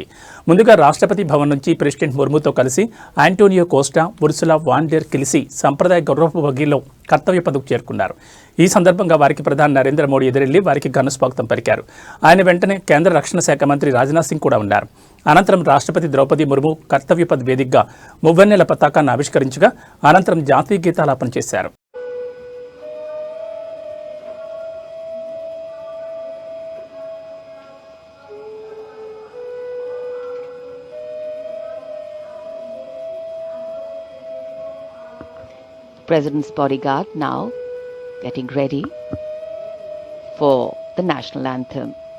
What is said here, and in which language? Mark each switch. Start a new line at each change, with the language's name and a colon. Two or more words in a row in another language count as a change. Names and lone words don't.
Telugu: ముందుగా రాష్ట్రపతి భవన్ నుంచి ప్రెసిడెంట్ ముర్ముతో కలిసి ఆంటోనియో కోస్టా, ఉర్సులా వాన్ డెర్ కలిసి సంప్రదాయ గౌరవ బగ్గీలో కర్తవ్య పథకు చేరుకున్నారు. ఈ సందర్భంగా వారికి ప్రధాని నరేంద్ర మోడీ ఎదురెళ్లి వారికి ఘన స్వాగతం పలికారు. ఆయన వెంటనే కేంద్ర రక్షణ శాఖ మంత్రి రాజ్నాథ్ సింగ్ కూడా ఉన్నారు. అనంతరం రాష్ట్రపతి ద్రౌపది ముర్ము కర్తవ్య పథ్ వేదికగా మువ్వన్నెల పతాకాన్ని ఆవిష్కరించగా అనంతరం జాతీయ గీతాలాపన చేశారు.
English: President's bodyguard now getting ready for the national anthem.